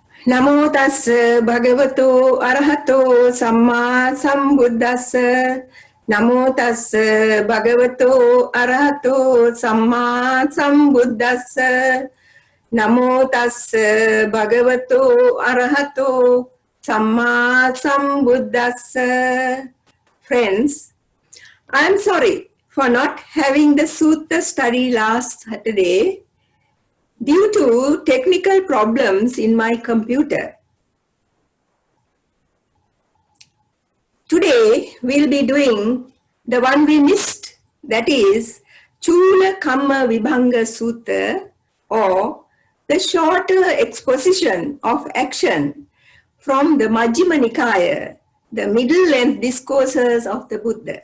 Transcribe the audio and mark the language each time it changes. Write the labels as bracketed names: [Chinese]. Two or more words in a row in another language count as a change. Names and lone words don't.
[Pali] Namo tassa bhagavato arahato samma sambuddhassa. Namo tassa bhagavato arahato samma sambuddhassa. Namo tassa bhagavato arahato samma sambuddhassa. [English] Friends, I am sorry for not having the sutta study last Saturday due to technical problems in my computer. Today we'll be doing the one we missed, that is Cula kammavibhanga Sutta, or the shorter exposition of action from the Majjhima Nikaya, the middle length discourses of the Buddha.